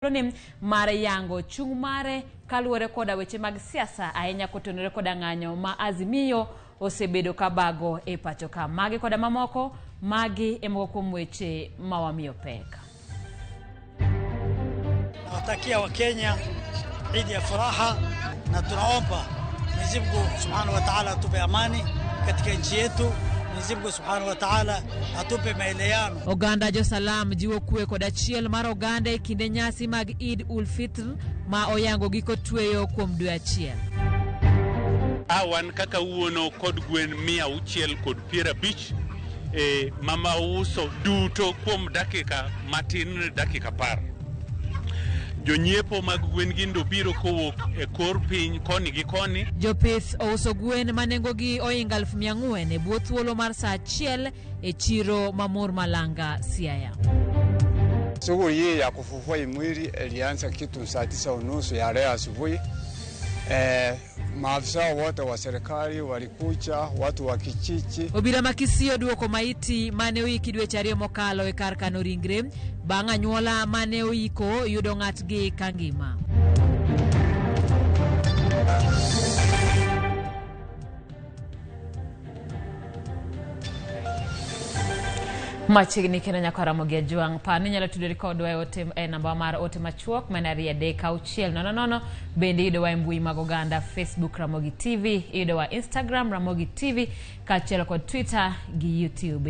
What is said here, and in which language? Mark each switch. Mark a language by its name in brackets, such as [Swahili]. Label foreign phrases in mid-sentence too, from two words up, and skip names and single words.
[Luo (Kenya and Tanzania)] ni mare yango chung mare kaluwore koda weche mag siasa ahinya kotenore koda ng'anyo ma Azimio osebedo kabago e pacho ka. Magi koda mamoko, magi emoko kuom weche mawamiyo pek. [Swahili] Nawatakia wa Kenya Eid ya furaha na tunaomba Mwenyezi Mungu [Arabic] Subhanahu wa Ta'ala [Swahili] atupe amani katika nchi yetu. Mwenyezi Mungu [Arabic] Subhanahu wa Ta'ala [Swahili] atupe maelewano. [Luo (Kenya and Tanzania)] Oganda jo salam jiwo kwe kod achiel mar oganda e kinde nyasi mag Eid ul Fitr ma oyango giko tweyo kuom dwe achiel. Awan kaka uono kod gwen 650 mama uso duto kuom dakika matin dakika par. Jonyiepo mag gwen gindo biro kowuok e kor piny koni gi koni. Jopith ouso gwen manengogi oinga 400 e bwo thuolo mar saa achiel e chiro mamor Malanga, Siaya. [Swahili] Shughuli hii ya kufufua mwili ilianza kitu saa 9:30 ya leo asubuhi. Maafisa wote wa serikali walikuja, watu wa kijiji. [Luo (Kenya and Tanzania)] Obila makisio duoko maiti mane oiki dwe chariyo mokalo e kar kano ringre bang' anyuola mane oiko yudo ng'atgi kangima. Machigni kendo nyako Ramogi Juang pani nyalo tudori kodwa e namba mar ote machuok manari adeka auchiel nono bende ido wa mbui mag oganda Facebook Ramogi TV, ido wa Instagram Ramogi TV, kachiel kod Twitter gi YouTube.